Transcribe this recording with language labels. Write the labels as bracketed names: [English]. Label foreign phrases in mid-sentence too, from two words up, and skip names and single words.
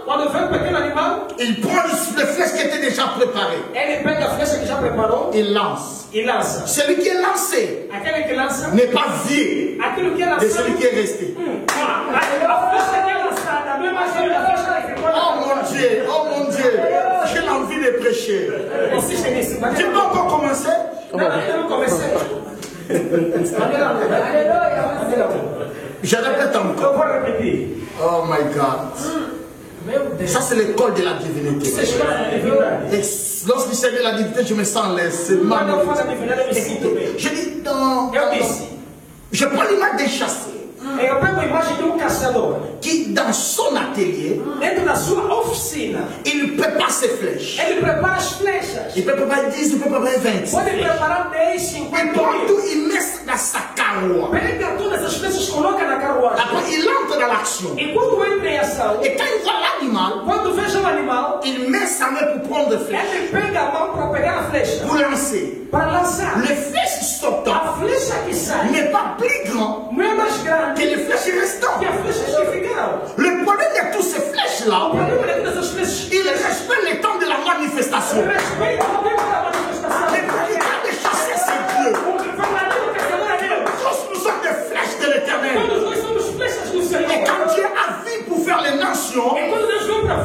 [Portuguese] quando vê pequeno animal, [French] il prend les flèches qui étaient déjà préparées. [Portuguese] Ele pega a flecha que já preparou. [French] Il lance. [Portuguese] E lança. [French] Celui qui est lancé n'est pas vieux de celui qui est resté. Oh mon Dieu, j'ai l'envie de prêcher. Tu peux encore commencer? Je répète encore. [English] Oh my God. [French] Ça c'est l'école de la divinité. Et lorsqu'il s'agit de la divinité, je me sens laissé. Je dis dans... Je prends l'image des chasseurs. [Portuguese] Eu pego a imagem de caçador [French] qui dans son atelier, [Portuguese] dentro da sua oficina, [French] il prépare ses flèches. [Portuguese] Ele prepara as flechas. [French] Il peut préparer 10, il peut préparer 20. [Portuguese] Pode preparar 10, 50. [French] Et tout, il met dans sa carroi. [Portuguese] Pega todas as flechas, coloca na carruagem. [French] Après, il entre dans l'action. [Portuguese] E quando entra em ação, [French] et quand il voit l'animal, [Portuguese] quando veja o animal, [French] il met sa main pour prendre les flèches. [Portuguese] Ele pega a mão para pegar a flecha. [French] Pour lancer. [Portuguese] Para lançar. [French] Les flèches sortant [Portuguese] a flecha que sai [French] n'est pas plus grand [Portuguese] não é mais grande [French] que les flèches restantes. [Portuguese] Que as flechas que ficaram. [French] Le problème de toutes ces flèches-là, il respecte le temps de la manifestation. Le prédicat de chasser, c'est Dieu. Tous nous sommes des flèches de l'Éternel. Et quand Dieu a vu pour faire les nations,